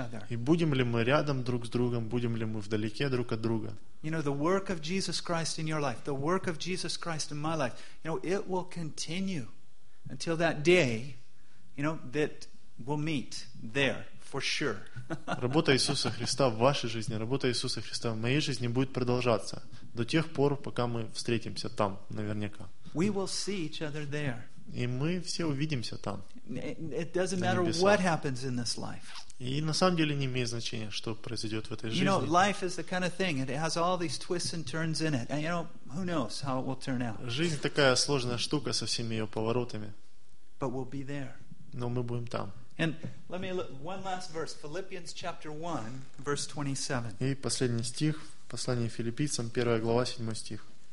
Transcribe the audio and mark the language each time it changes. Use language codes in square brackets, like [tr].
[ru] И будем ли мы рядом друг с другом, будем ли мы вдалеке друг от друга. [en] You know, the work of Jesus Christ in your life, the work of Jesus Christ in my life, you know, it will continue until that day, you know, that we'll meet there. For sure. [ru] Работа Иисуса Христа в вашей жизни, работа Иисуса Христа в моей жизни будет продолжаться до тех пор, пока мы встретимся там, наверняка. [en] We will see each other there. [ru] И мы все увидимся там. [en] It doesn't matter what happens in this life. [ru] И на самом деле не имеет значения, что произойдет в этой жизни. [en] You know, life is the kind of thing, it has all these twists and turns in it, and you know, who knows how it will turn out. [ru] Жизнь такая сложная штука со всеми ее поворотами. [en] But we'll be there. [ru] Но мы будем там. [en] And let me look, one last verse, Philippians chapter 1, verse 27. [ru] И последний стих, послание Филиппийцам, 1 глава, 7 стих.